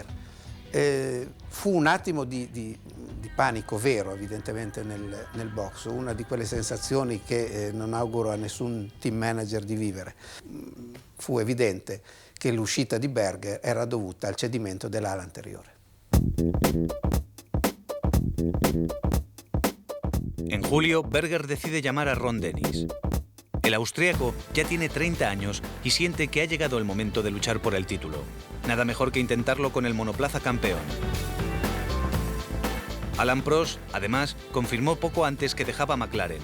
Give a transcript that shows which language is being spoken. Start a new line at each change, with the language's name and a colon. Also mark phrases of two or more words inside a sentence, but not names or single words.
Italian: Fu un attimo di panico vero evidentemente nel box, una di quelle sensazioni che non auguro a nessun team manager di vivere. Fu evidente che l'uscita di Berger era dovuta al cedimento dell'ala anteriore.
Spanish: En julio, Berger decide llamar a Ron Dennis. El austríaco ya tiene 30 años y siente que ha llegado el momento de luchar por el título. Nada mejor que intentarlo con el monoplaza campeón. Alain Prost, además, confirmó poco antes que dejaba McLaren.